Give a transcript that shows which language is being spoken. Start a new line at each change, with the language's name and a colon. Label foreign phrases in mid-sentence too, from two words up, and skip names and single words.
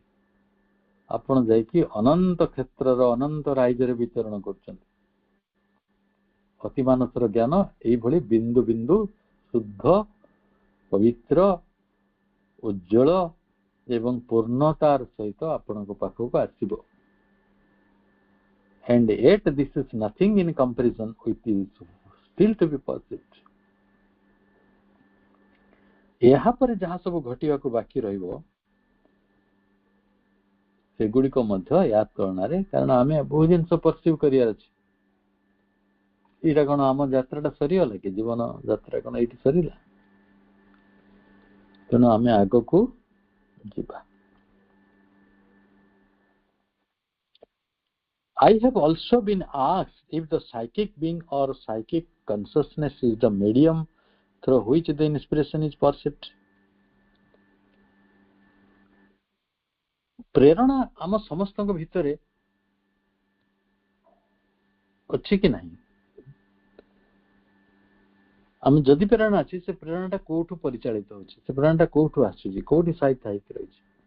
Odia: ଆପଣ ଯାଇକି ଅନନ୍ତ କ୍ଷେତ୍ରର ଅନନ୍ତ ରାଇଜରେ ବିଚରଣ କରୁଛନ୍ତି। ଅତିମାନସର ଜ୍ଞାନ ଏଇଭଳି ବିନ୍ଦୁ ବିନ୍ଦୁ ଶୁଦ୍ଧ, ପବିତ୍ର, ଉଜ୍ଜଳ ଏବଂ ପୂର୍ଣ୍ଣତାର ସହିତ ଆପଣଙ୍କ ପାଖକୁ ଆସିବ।
English: And yet this is nothing in comparison with is still to be perceived.
Odia: ଏହାପରେ ଯାହା ସବୁ ଘଟିବାକୁ ବାକି ରହିବ ସେଗୁଡ଼ିକ ମଧ୍ୟ ଏହା ତୁଳନାରେ, କାରଣ ଆମେ ବହୁ ଜିନିଷ ପରସିଭ୍ କରିବାର ଅଛି। ଏଇଟା କଣ ଆମ ଯାତ୍ରାଟା ସରିଗଲା କି? ଜୀବନ ଯାତ୍ରା କଣ ଏଇଠି ସରିଲା? ତେଣୁ ଆମେ ଆଗକୁ ଯିବା।
English: I have also been asked if the psychic being or psychic consciousness is the medium through which the inspiration is perceived.
Odia: ପ୍ରେରଣା ଆମ ସମସ୍ତଙ୍କ ଭିତରେ ଅଛି କି ନାହିଁ? ଆମେ ଯଦି ପ୍ରେରଣା ଅଛି, ସେ ପ୍ରେରଣାଟା କୋଉଠୁ ପରିଚାଳିତ ହଉଛି? ସେ ପ୍ରେରଣାଟା କୋଉଠୁ ଆସୁଛି? କୋଉଠି ସାଇତା ହେଇକି ରହିଛି?